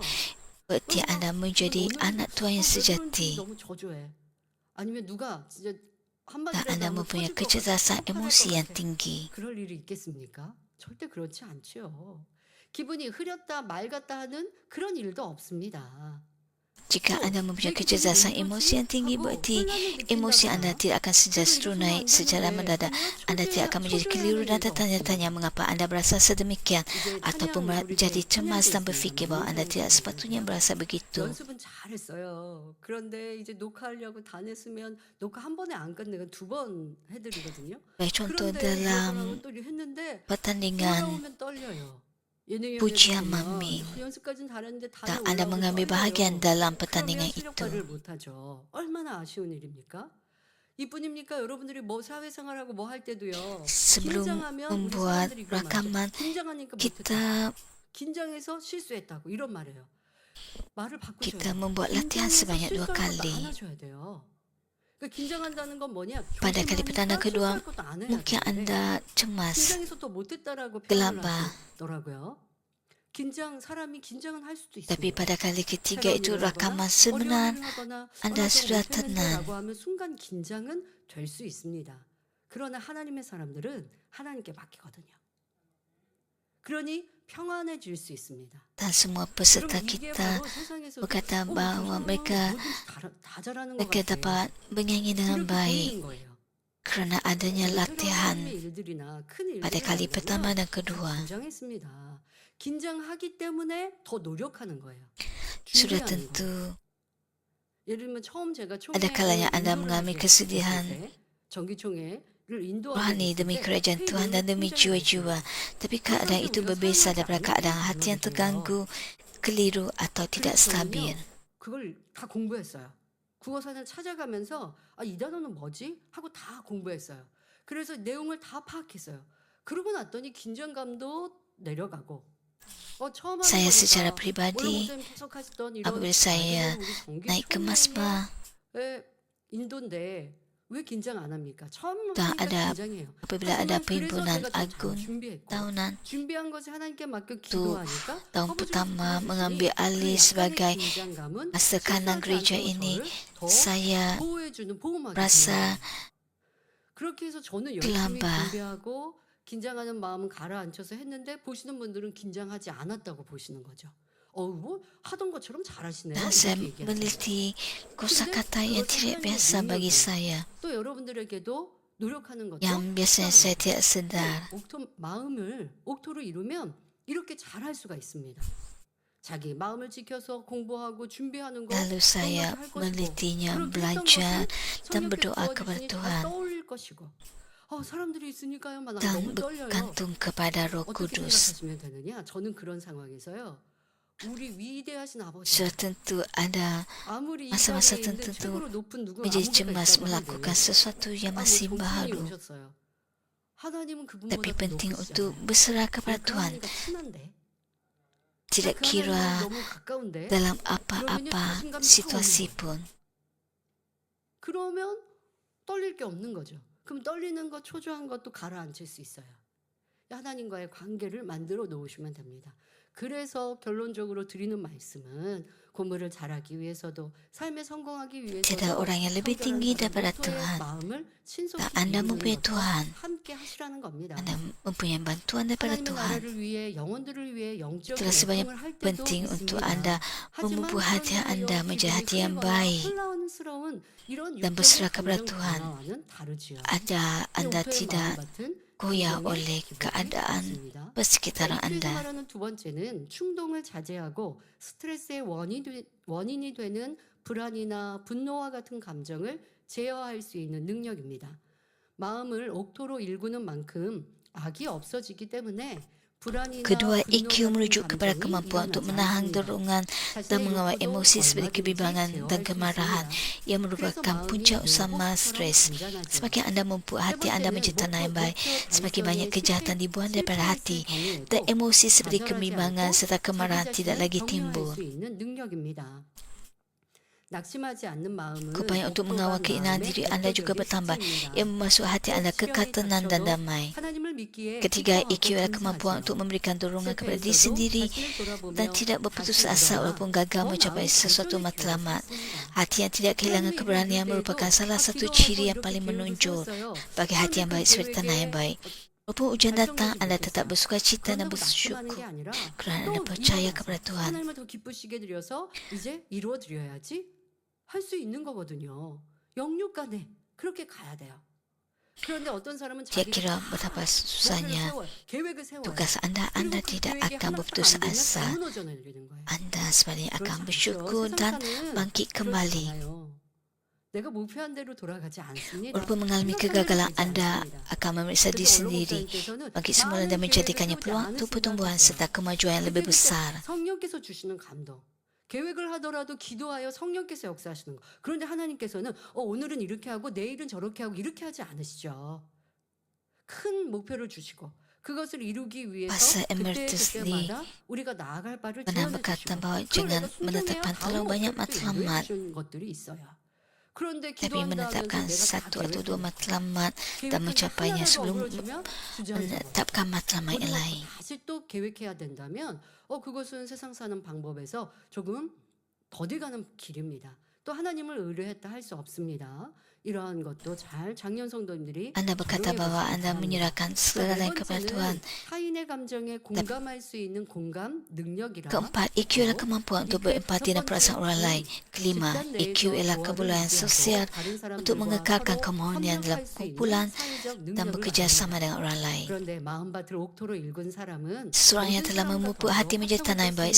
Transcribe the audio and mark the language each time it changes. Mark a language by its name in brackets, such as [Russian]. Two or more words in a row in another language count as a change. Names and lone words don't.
[Korean] 사람은요. [Malay] berarti Anda menjadi [Korean] 오늘 [Malay] anak Tuhan yang [Korean] 왜 그런지 [Malay] sejati. [Korean] 너무 저조해. 아니면 누가 진짜 [Malay] Dan [Korean] 한마디라도 [Malay] Anda [Korean] 하면 [Malay] mempunyai [Korean] 터질 것 같아. [Malay] kecerdasan [Korean] 폭발할 [Malay] emosi [Korean] 것 [Malay] yang [Korean] 같아. [Malay] tinggi. [Korean] 그럴 일이 있겠습니까? 절대 그렇지 않죠. 기분이 흐렸다 맑았다 하는 그런 일도 없습니다. [Malay] Jika [Korean] 또 [Malay] Anda [Korean] 내 [Malay] mempunyai [Korean] 기분이 [Malay] kecerdasan [Korean] 왜 [Malay] emosi [Korean] 그러지? [Malay] yang tinggi, [Korean] 하고 [Malay] berarti [Korean] 혼란을 [Malay] emosi Anda [Korean] 느낀다거나 [Malay] tidak akan sentiasa [Korean] 그래서 이거 [Malay] turun [Korean] 쓰면 [Malay] naik [Korean] 안 [Malay] secara [Korean] 되는데 [Malay] mendadak. [Korean] 하며 [Malay] Anda tidak akan menjadi keliru dan [Korean] 초조해하는 일도 [Malay] tertanya-tanya [Korean] 없습니다. [Malay] mengapa Anda berasa sedemikian, [Korean] 이제 [Malay] ataupun [Korean] 찬양 우리 [Malay] menjadi [Korean] 때 [Malay] cemas [Korean] 찬양대 [Malay] dan [Korean] 있습니다. [Malay] berfikir bahawa Anda [Korean] 만민창에 [Malay] tidak sepatutnya [Korean] 찬양대인데요. berasa begitu. 연습은 잘했어요. 그런데 이제 녹화하려고 다 냈으면 녹화 한 번에 안 끝내고 두 번 해드리거든요. [Malay] Sebagai contoh [Korean] 그런데 [Malay] dalam [Korean] 그러더라고 또 했는데 [Malay] pertandingan [Korean] 올라오면 떨려요. 예능위원회 [Malay] pujian [Korean] 보면 [Malay] maming, [Korean] 연습까지는 잘했는데 [Malay] dan [Korean] 다음에 [Malay] Anda [Korean] 올라오면 [Malay] mengambil bahagian [Korean] 떨려요. [Malay] dalam [Korean] 그러면 [Malay] pertandingan [Korean] 실력 [Malay] itu. [Korean] 발휘를 못하죠. 얼마나 아쉬운 일입니까? 이뿐입니까? 여러분들이 뭐 사회생활하고 뭐 할 때도요. [Malay] Sebelum [Korean] 긴장하면 우리 [Malay] membuat [Korean] 사람들이 그런 말 하죠. [Malay] rakaman, [Korean] 긴장하니까 못했다. [Malay] kita [Korean] 긴장해서 실수했다고 이런 말이에요. 말을 바꾸셔야 [Malay] kita [Korean] 돼요. [Malay] membuat latihan [Korean] 긴장해서 [Malay] sebanyak 2 [Korean] 실수할 것도 안 [Malay] kali. [Korean] 하셔야 돼요. 그러니까 긴장한다는 건 뭐냐? [Malay] Pada kali pertanda [Korean] 조심하니까 [Malay] kedua, [Korean] 실수할 것도 안 해야 [Malay] mungkin [Korean] 되는데 [Malay] Anda cemas, [Korean] 긴장해서 또 못했다라고 표현을 [Malay] gelabah. [Korean] 하시더라고요. 사람이 긴장은 할 수도 [Malay] Tapi [Korean] 있습니다. [Malay] pada kali ketiga [Korean] 새로운 [Malay] itu [Korean] 일을 하거나 [Malay] rakaman [Korean] 어려운 [Malay] sebenar [Korean] 일을 하거나 [Malay] Anda [Korean] 나 저거 [Malay] sudah [Korean] 못했는데라고 [Malay] tenang. [Korean] 하면 순간 긴장은 될 수 있습니다. 그러나 하나님의 사람들은 하나님께 맡기거든요. 그러니 평안해질 수 있습니다. [Malay] Dan semua peserta [Korean] 여러분 이게 [Malay] kita [Korean] 바로 세상에서 [Malay] berkata [Korean] 저 [Malay] bahawa [Korean] 사람은 [Malay] mereka [Korean] 뭐든지 다 잘하는 것 [Malay] mereka [Korean] 같아. [Malay] dapat menyanyi dengan [Korean] 이렇게 [Malay] baik [Korean] 보이는 거예요. [Malay] kerana adanya [Korean] 새로운 [Malay] latihan [Korean] 하나님의 일들이나 큰 [Malay] pada [Korean] 일들을 [Malay] kali [Korean] 하려면 [Malay] pertama dan [Korean] 다 [Malay] kedua. [Korean] 긴장했습니다. 긴장하기 때문에 더 노력하는 거예요. [Malay] Sudah [Korean] 준비 아니고. [Malay] tentu [Korean] 예를 들면 처음 제가 [Malay] ada kalanya [Korean] 총회를 [Malay] Anda [Korean] 인도를 [Malay] mengalami [Korean] 하게 [Malay] kesedihan [Korean] 됐을 때, 정기총회를 인도하게 [Malay] rohani [Korean] 됐을 [Malay] demi [Korean] 때 [Malay] kerajaan Tuhan dan [Korean] 회의를 [Malay] demi [Korean] 굉장히 [Malay] jiwa-jiwa. [Korean] 잘했어요. [Malay] Tapi [Korean] 그 [Malay] keadaan [Korean] 상태 [Malay] itu [Korean] 우리가 [Malay] berbeza [Korean] 설명하지 [Malay] daripada [Korean] 않을 [Malay] keadaan [Korean] 때 [Malay] hati yang [Korean] 그러게 돼요. [Malay] terganggu, keliru atau tidak [Korean] 그래서 [Malay] stabil. [Korean] 저는요 그걸 다 공부했어요. 국어사전을 찾아가면서 이 단어는 뭐지? 하고 다 공부했어요. 그래서 내용을 다 파악했어요. 그러고 났더니 긴장감도 내려가고 처음 하는 [Malay] Saya secara [Korean] 거니까 원래 [Malay] pribadi, [Korean] 목사님 계속 하시던 이런 [Malay] apabila saya [Korean] 우리 [Malay] naik ke masbah [Korean] 정기총회의 인도인데 왜 긴장 안 합니까? 처음 [Malay] dan [Korean] 하니까 [Malay] ada [Korean] 긴장해요. [Malay] apabila ada [Korean] 하지만 그래서 [Malay] perhimpunan [Korean] 제가 더 잘 [Malay] agung [Korean] 준비했고 [Malay] tahunan [Korean] 준비한 것이 하나님께 맡겨 [Malay] tu [Korean] 기도하니까 [Malay] tahun [Korean] 아버지가 [Malay] pertama [Korean] 도와주시니 [Malay] mengambil [Korean] 그 [Malay] alih [Korean] 약간의 [Malay] sebagai [Korean] 긴장감은 [Malay] masa kanan [Korean] 실수하지 [Malay] gereja [Korean] 않도록 [Malay] ini, [Korean] 저를 더 [Malay] saya [Korean] 보호해주는 보호막이 [Malay] merasa [Korean] 되는 거예요. 그렇게 해서 저는 열심히 [Malay] gelabah. [Korean] 준비하고 긴장하는 마음은 가라앉혀서 했는데 보시는 분들은 긴장하지 않았다고 보시는 거죠. 뭐 하던 것처럼 잘하시네요. [Malay] Dan saya [Korean] 이렇게 얘기하세요. [Malay] meneliti kosakata yang tidak biasa bagi saya, [Korean] 또 여러분들에게도 노력하는 것도 [Malay] yang biasanya saya tidak sedar. [Korean] 마음을 옥토로 이루면 이렇게 잘할 수가 있습니다. 자기 마음을 지켜서 공부하고 준비하는 거 [Malay] Lalu saya menelitinya, belajar dan berdoa kepada Tuhan [Korean] 떠올릴 것이고 사람들이 있으니까요. 나 [Malay] dan [Korean] 너무 떨려요. [Malay] bergantung kepada Roh [Korean] 어떻게 [Malay] Kudus. [Korean] 생각하시면 되느냐? 저는 그런 상황에서요. 우리 위대하신 아버지 [Malay] Sudah tentu ada [Korean] 아무리 이 [Malay] masa-masa [Korean] 자리에 있는 [Malay] tertentu [Korean] 최고로 높은 누구 [Malay] menjadi [Korean] 아무개가 [Malay] cemas [Korean] 있다고 [Malay] melakukan [Korean] 하더니 [Malay] sesuatu yang masih [Korean] 정치인이 [Malay] baru. [Korean] 오셨어요. 하나님은 그분보다 [Malay] Tapi [Korean] 더 [Malay] penting untuk [Korean] 높으시잖아요. [Malay] berserah kepada [Korean] 그 [Malay] Tuhan, [Korean] 하나님과 친한데 [Malay] tidak [Korean] 그 [Malay] kira [Korean] 하나님은 너무 가까운데 [Malay] dalam apa-apa situasi pun. [Korean] 그러면 떨릴 게 없는 거죠. 그럼 떨리는 것, 초조한 것도 가라앉힐 수 있어요. 하나님과의 관계를 만들어 놓으시면 됩니다. 그래서 결론적으로 드리는 말씀은 공부를 잘하기 위해서도 삶에 성공하기 [Malay] Tiada [Korean] 위해서도 [Malay] orang yang lebih tinggi daripada Tuhan. [Korean] 마음을 신속히 [Malay] Tak, Anda [Korean] 비우는 [Malay] mempunyai [Korean] 것과 [Malay] Tuhan. [Korean] 함께 하시라는 겁니다. [Malay] Anda mempunyai bantuan daripada [Korean] 하나님의 [Malay] Tuhan. [Korean] 나라를 위해 영혼들을 위해 영적인 [Malay] Itulah sebab yang [Korean] 애통을 할 때도 [Malay] penting untuk [Korean] 있습니다. [Malay] Anda [Korean] 하지만 [Malay] memupuk hati [Korean] 그런 [Malay] Anda [Korean] 일로 [Malay] menjadi hati [Korean] 기분이 [Malay] yang [Korean] 흐리거나 [Malay] baik [Korean] 혼란스러운 이런 [Malay] dan [Korean] 육적인 [Malay] berserah kepada [Korean] 감정 [Malay] Tuhan. [Korean] 변화와는 다르지요. [Malay] Anda [Korean] 옥토의 [Malay] tidak [Korean] 마음 같은 [Malay] goyah [Korean] 감정의 [Malay] oleh [Korean] 기분이 [Malay] keadaan [Korean] 있습니다. [Malay] persekitaran [Korean] 옥토에서 [Malay] Anda. [Korean] 말하는 두 번째는 충동을 자제하고 스트레스의 원인이 되는 불안이나 분노와 같은 감정을 제어할 수 있는 능력입니다. 마음을 옥토로 일구는 만큼 악이 없어지기 때문에 불안이나 [Malay] Kedua, [Korean] 분노 [Malay] EQ [Korean] 같은 [Malay] merujuk kepada [Korean] 감정이 [Malay] kemampuan untuk [Korean] 일어나지 [Malay] menahan [Korean] 않습니다. [Malay] dorongan dan [Korean] 자신의 [Malay] mengawal [Korean] 욕구도 [Malay] emosi seperti [Korean] 얼마든지 [Malay] kebimbangan dan [Korean] 제어할 수 [Malay] kemarahan. [Korean] 있습니다. [Malay] Ia [Korean] 그래서 [Malay] merupakan [Korean] 마음이 [Malay] punca [Korean] 물복처럼 [Malay] utama stres. [Korean] 잔잔하죠. [Malay] Semakin Anda memupuk [Korean] 세 [Malay] hati Anda [Korean] 번째는 [Malay] menjadi tanah yang baik, [Korean] 목표 [Malay] semakin banyak [Korean] 달성에 [Malay] kejahatan dibuang daripada hati dan [Korean] 경우에도 [Malay] emosi seperti [Korean] 좌절하지 [Malay] kebimbangan [Korean] 않고 [Malay] serta [Korean] 자기 [Malay] kemarahan tidak [Korean] 자신을 [Malay] lagi [Korean] 격려할 [Malay] timbul. [Korean] 수 있는 능력입니다. 낙심하지 않는 마음은 [Malay] Upaya untuk mengawal [Korean] 옥토가 [Malay] keinginan [Korean] 마음의 [Malay] diri Anda juga [Korean] 대표적인 [Malay] bertambah. [Korean] 특징입니다. [Malay] Ia memasuk hati Anda kekal [Korean] 시험이 [Malay] tenang dan [Korean] 닥쳐도 [Malay] damai. [Korean] 하나님을 믿기에 [Malay] Ketiga, [Korean] 기뻐하고 [Malay] EQ adalah kemampuan [Korean] 감사하지요. [Malay] untuk memberikan dorongan kepada diri [Korean] 실패에서도 [Malay] sendiri [Korean] 자신을 돌아보며 [Malay] dan tidak berputus [Korean] 다시 [Malay] asa [Korean] 일어나 [Malay] walaupun gagal [Korean] 더 [Malay] mencapai [Korean] 나은 [Malay] sesuatu [Korean] 발전을 [Malay] matlamat. [Korean] 기울일 수 있습니다. [Malay] Hati yang tidak kehilangan [Korean] 하나님의 [Malay] keberanian [Korean] 일을 [Malay] merupakan [Korean] 때에도 [Malay] salah satu [Korean] 기도하고 [Malay] ciri yang [Korean] 이렇게 [Malay] paling [Korean] 계획을 [Malay] menonjol [Korean] 세웠어요. [Malay] bagi hati [Korean] 그런데 [Malay] yang [Korean] 그 [Malay] baik seperti tanah yang [Korean] 계획에 [Malay] baik. Walaupun ujian datang, [Korean] 발전하지 [Malay] Anda tetap [Korean] 못했어요. [Malay] bersuka cita dan [Korean] 그런다고 낙심하는 [Malay] bersyukur [Korean] 게 아니라 [Malay] kerana [Korean] 또 [Malay] Anda percaya [Korean] 일어나서 [Malay] kepada Tuhan. [Korean] 하나님을 더 기쁘시게 드려서 이제 이루어 드려야지 할 수 있는 거거든요. 영육간에 그렇게 가야 돼요. 그런데 어떤 사람은 [Malay] Dia [Korean] 자기가 [Malay] kira betapa [Korean] 목표를 [Malay] susahnya [Korean] 세워요. 계획을 세워요. [Malay] tugas Anda. Anda [Korean] 그리고 그 [Malay] tidak [Korean] 계획이 [Malay] akan [Korean] 하나도 [Malay] berputus [Korean] 안 되면 다 [Malay] asa. [Korean] 무너져 내리는 거예요. [Malay] Anda sebenarnya akan [Korean] 그렇지 않죠. [Malay] bersyukur dan [Korean] 세상사는 [Malay] bangkit [Korean] 그렇지 [Malay] kembali. [Korean] 않아요. 내가 목표한 대로 돌아가지 않습니다. [Malay] Walaupun mengalami [Korean] 생각한 대로 [Malay] kegagalan, [Korean] 되지 [Malay] Anda [Korean] 않습니다. [Malay] akan memeriksa diri [Korean] 그래서 [Malay] sendiri, [Korean] 언론국장님께서는 [Malay] bangkit semula dan [Korean] 많은 [Malay] menjadikannya [Korean] 계획을 [Malay] peluang [Korean] 세우지 [Malay] untuk [Korean] 않으신다고 [Malay] pertumbuhan [Korean] 했어요. [Malay] serta kemajuan yang lebih [Korean] 그게 [Malay] besar. [Korean] 성령께서 주시는 감동. 계획을 하더라도 기도하여 성령께서 역사하시는 거. 그런데 하나님께서는 오늘은 이렇게 하고 내일은 저렇게 하고 이렇게 하지 않으시죠. 큰 목표를 주시고 그것을 이루기 위해서 [Malay] Pastor Emeritus Lee [Korean] 그때마다 우리가 나아갈 바를 [Malay] pernah [Korean] 제안해 [Malay] berkata [Korean] 주시고 [Malay] bahwa [Korean] 그걸 [Malay] jangan [Korean] 내가 [Malay] menetapkan [Korean] 순종해야 [Malay] terlalu [Korean] 다음 [Malay] banyak [Korean] 목표를 또 [Malay] matlamat, [Korean] 이루어 주는 것들이 있어요. 그런데 [Malay] tapi [Korean] 기도한다 하면서 [Malay] menetapkan [Korean] 내가 다 [Malay] satu atau dua [Korean] 계획했는데 [Malay] matlamat dan [Korean] 계획한 게 [Malay] mencapainya [Korean] 하나라도 [Malay] sebelum [Korean] 어그러지면 주저앉아 [Malay] menetapkan matlamat yang [Korean] 우리가 [Malay] lain. [Korean] 다시 또 계획해야 된다면 그것은 세상 사는 방법에서 조금 더뎌가는 길입니다. 또 하나님을 의뢰했다 할 수 없습니다. 이러한 것도 잘 작년 성도님들이 [Malay] Anda berkata [Korean] 적용해 [Malay] bahwa [Korean] 보시기 [Malay] Anda [Korean] 바랍니다. [Malay] menyerahkan segalanya [Korean] 네 [Malay] kepada [Korean] 번째는 [Malay] Tuhan. [Korean] 타인의 감정에 공감할 수 있는 공감 능력이라 [Malay] Keempat, EQ adalah kemampuan untuk berempati dan perasaan orang lain. Kelima, EQ ialah kebolehan sosial untuk mengekalkan kemohonan dalam kumpulan dan bekerjasama dengan orang lain. [Korean] 그런데 마음밭을 옥토로 일군 사람은 [Malay] Seseorang yang [Korean] 모든 [Malay] telah [Korean] 사람과 [Malay] memupuk [Korean] 더불어 [Malay] hati menjadi tanah yang baik